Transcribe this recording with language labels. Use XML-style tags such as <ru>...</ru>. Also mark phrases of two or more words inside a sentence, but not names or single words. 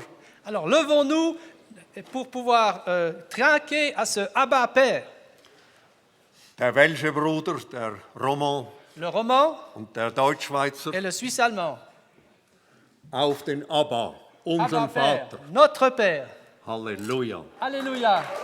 <fr>Alors levons-nous pour pouvoir trinquer à ce Abba Père.</fr> <de>Der Welsche Bruder, der Roman</de> <fr>Le roman</fr> <de>und der Deutschschweizer,</de> <fr>et le suisse allemand.</fr> <de>auf den Abba, unseren</de> <fr>Abba Père,</fr> <de>Vater.</de> <fr>notre Père.</fr> <de>Halleluja.</de> <fr>Alléluia.</fr>